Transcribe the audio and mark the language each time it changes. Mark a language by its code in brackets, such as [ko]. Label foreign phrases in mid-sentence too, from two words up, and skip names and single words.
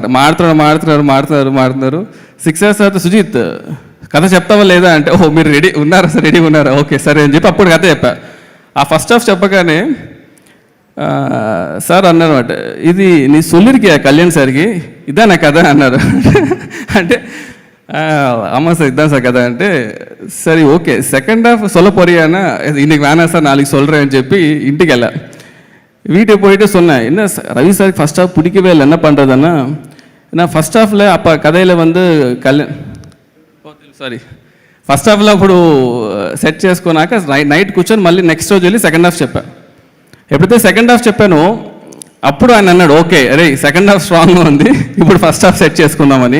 [te] మాడుతున్నారు 6 hours తర్వాత సుజిత్ కథ చెప్తావా లేదా అంటే, ఓహో మీరు రెడీగా ఉన్నారా, ఓకే సరే అని చెప్పి అప్పుడు కథ చెప్పా. ఆ ఫస్ట్ హాఫ్ చెప్పగానే సార్ అన్నారన్నమాట, ఇది నీ సొల్లిరికి కళ్యాణ్ సార్కి ఇదా నా కథ అన్నారు. [ta] అంటే ஆமாம் சார் இதுதான் சார் கதை అంటే சரி ஓகே செகண்ட் ஹாஃப் சொல்ல போறியானா இன்னைக்கு வேணாம் சார் நாளைக்கு சொல்கிறேன்னு [te] చెప్పి ఇంటికి వెళ్ళా. [ta] வீட்டுக்கு போயிட்டு சொன்னேன், என்ன ரவி சார் ஃபஸ்ட் ஹாஃப் பிடிக்கவே இல்லை, என்ன பண்ணுறதுன்னா நான் [te] ఫస్ట్ హాఫ్లో அப்போ కథలో வந்து ఫస్ట్ హాఫ్లో అప్పుడు సెట్ చేసుకున్నాక నైట్ కూర్చొని మళ్ళీ నెక్స్ట్ రోజు వెళ్ళి సెకండ్ హాఫ్ చెప్పాను. ఎప్పుడైతే సెకండ్ హాఫ్ చెప్పానో అప్పుడు ఆయన అన్నాడు, ఓకే అరే సెకండ్ హాఫ్ స్ట్రాంగ్గా ఉంది, ఇప్పుడు ఫస్ట్ హాఫ్ సెట్ చేసుకుందామని.